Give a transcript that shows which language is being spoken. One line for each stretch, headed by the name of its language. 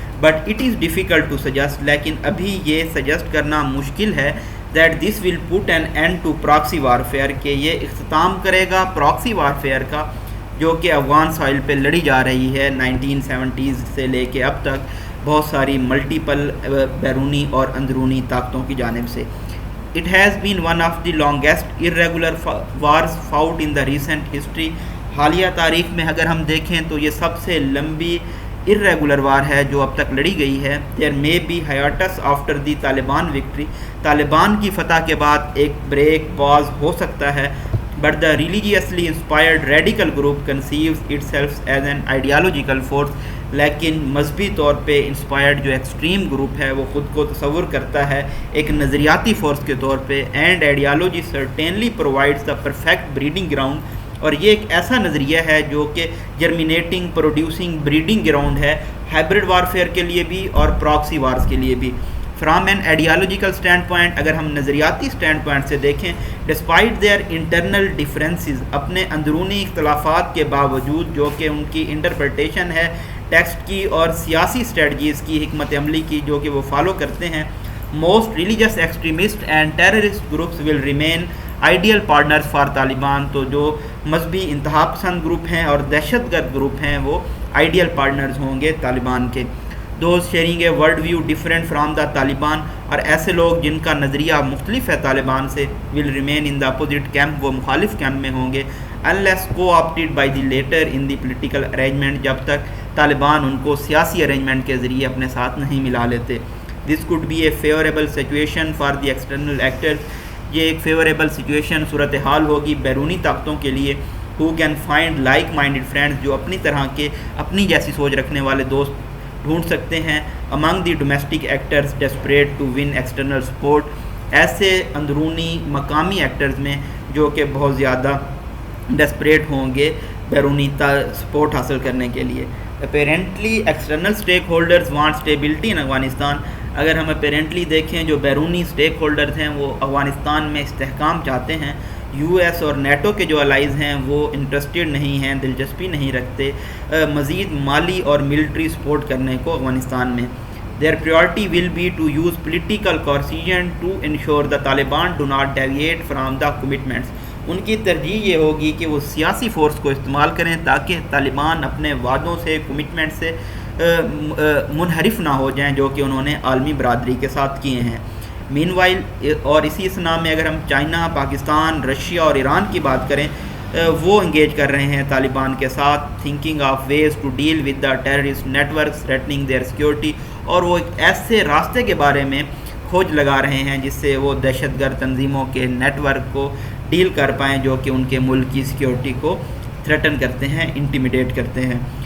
English: but it is difficult to suggest,
Urdu: لیکن ابھی یہ سجیسٹ کرنا مشکل ہے
English: that this will put an end to proxy warfare,
Urdu: کہ یہ اختتام کرے گا پراکسی وارفیئر کا، جو کہ افغان سوائل پہ لڑی جا رہی ہے 1970s سے لے کے اب تک بہت ساری ملٹیپل بیرونی اور اندرونی طاقتوں کی جانب سے.
English: It has been one of the longest irregular wars fought in the recent history.
Urdu: حالیہ تاریخ میں اگر ہم دیکھیں تو یہ سب سے لمبی irregular وار ہے جو اب تک لڑی گئی ہے.
English: There may be hiatus after the Taliban victory.
Urdu: Taliban کی فتح کے بعد ایک بریک پاز ہو سکتا ہے.
English: But the religiously inspired radical group conceives itself as an ideological force.
Urdu: لیکن مذہبی طور پہ انسپائرڈ جو ایکسٹریم گروپ ہے وہ خود کو تصور کرتا ہے ایک نظریاتی فورس کے طور پہ.
English: And ideology certainly provides the perfect breeding ground.
Urdu: اور یہ ایک ایسا نظریہ ہے جو کہ جرمینیٹنگ، پروڈیوسنگ، بریڈنگ گراؤنڈ ہے ہائبرڈ وارفیئر کے لیے بھی اور پراکسی وارز کے لیے بھی.
English: from an ideological standpoint,
Urdu: اگر ہم نظریاتی اسٹینڈ پوائنٹ سے دیکھیں،
English: despite their internal differences,
Urdu: اپنے اندرونی اختلافات کے باوجود، جو کہ ان کی انٹرپریٹیشن ہے ٹیکسٹ کی اور سیاسی اسٹریٹجیز کی، حکمت عملی کی، جو کہ وہ فالو کرتے ہیں،
English: Most religious extremist and terrorist groups will remain ideal partners for Taliban.
Urdu: تو جو مذہبی انتہا پسند گروپ ہیں اور دہشت گرد گروپ ہیں وہ آئیڈیل پارٹنرز ہوں گے طالبان کے.
English: those sharing a world view different from the Taliban,
Urdu: اور ایسے لوگ جن کا نظریہ مختلف ہے طالبان سے،
English: will remain in the opposite camp,
Urdu: وہ مخالف کیمپ میں ہوں گے.
English: unless co-opted by the latter in the political arrangement،
Urdu: جب تک طالبان ان کو سیاسی ارینجمنٹ کے ذریعے اپنے ساتھ نہیں ملا لیتے.
English: This could be a favorable situation for the external actors.
Urdu: یہ ایک فیوریبل سچویشن، صورتحال ہوگی بیرونی طاقتوں کے لیے.
English: who can find like minded friends،
Urdu: جو اپنی طرح کے، اپنی جیسی سوچ رکھنے والے دوست ڈھونڈ سکتے ہیں.
English: among the domestic actors desperate to win external support،
Urdu: ایسے اندرونی مقامی ایکٹرز میں جو کہ بہت زیادہ ڈسپریٹ ہوں گے بیرونی سپورٹ حاصل کرنے کے لیے.
English: Apparently external stakeholders want stability in Afghanistan.
Urdu: اگر ہم اپیرنٹلی دیکھیں، جو بیرونی اسٹیک ہولڈرز ہیں وہ افغانستان میں استحکام چاہتے ہیں. یو ایس اور نیٹو کے جو الائز ہیں وہ انٹرسٹڈ نہیں ہیں، دلچسپی نہیں رکھتے مزید مالی اور ملٹری سپورٹ کرنے کو افغانستان میں.
English: Their priority will be to use political coercion to ensure the Taliban do not deviate from the commitments.
Urdu: ان کی ترجیح یہ ہوگی کہ وہ سیاسی فورس کو استعمال کریں تاکہ طالبان اپنے وعدوں سے، کمٹمنٹ سے منحرف نہ ہو جائیں جو کہ انہوں نے عالمی برادری کے ساتھ کیے ہیں.
English: meanwhile
Urdu: اور اسی اسنا میں اگر ہم چائنا، پاکستان، رشیا اور ایران کی بات کریں وہ انگیج کر رہے ہیں طالبان کے ساتھ،
English: thinking of ways to deal with the terrorist networks threatening their security,
Urdu: اور وہ ایک ایسے راستے کے بارے میں کھوج لگا رہے ہیں جس سے وہ دہشت گرد تنظیموں کے نیٹ ورک کو ڈیل کر پائیں جو کہ ان کے ملک کی سیکیورٹی کو تھریٹن کرتے ہیں، انٹیمیڈیٹ کرتے ہیں.